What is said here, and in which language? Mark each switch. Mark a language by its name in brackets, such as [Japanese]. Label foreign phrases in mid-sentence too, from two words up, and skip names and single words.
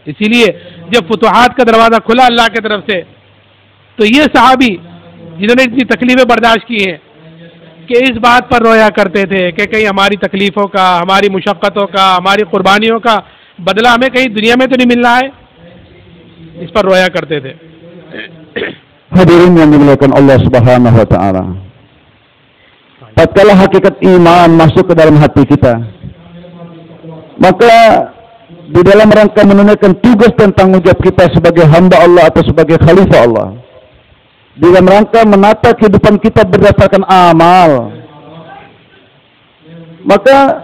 [Hindi] इसीलिए जब फुतुहात का दरवाज़ा खुला अल्लाह की तरफ से, तो ये सहाबी जिन्होंने इतनी तकलीफें बर्दाश्त की हैं कि इस बात पर रोया करते थे कि कहीं हमारी तकलीफ़ों का, हमारी मुशक्क़तों का, हमारी कुर्बानियों का बदला हमें कहीं दुनिया में तो नहीं मिल रहा है, इस पर रोया करते थे। [Indonesian] Hadirin yang dimuliakan Allah [Arabic] سبحانه وتعالى. [Indonesian] Tatkala hakikat iman masuk ke dalam hati kita, maka di dalam rangka menunaikan tugas dan tanggung jawab kita sebagai hamba Allah atau sebagai khalifah Allah, di dalam rangka menata kehidupan kita berdasarkan amal, maka